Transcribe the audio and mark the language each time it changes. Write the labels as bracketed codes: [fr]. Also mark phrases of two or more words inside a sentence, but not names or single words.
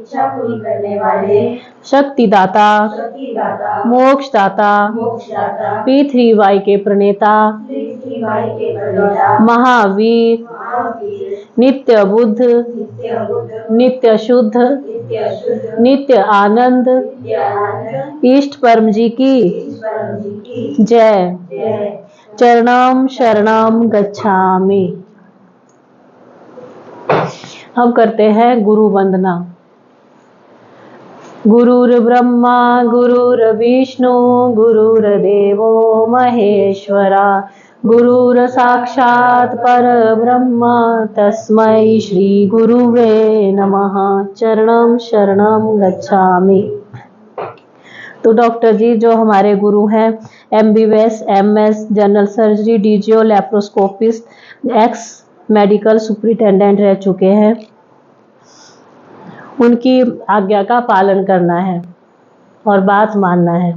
[hi] शक्तिदाता, मोक्षदाता, पृथ्वी के प्रणेता, महावीर, नित्य बुद्ध, नित्य शुद्ध, नित्य आनंद, इष्ट परम जी की जय। [sa] चरणम शरणम गच्छामि। [hi] अब करते हैं गुरु वंदना। [sa] गुरुर्ब्रह्मा गुरुर्विष्णु गुरुर्देवो महेश्वरा गुरुर्साक्षात् परब्रह्म तस्मै श्री गुरुवे नमः। चरणम शरणम गच्छामि। [hi] तो डॉक्टर जी जो हमारे गुरु हैं, [en] MBBS MS general surgery DGO laparoscopist ex medical superintendent [hi] रह चुके हैं, उनकी आज्ञा का पालन करना है और बात मानना है।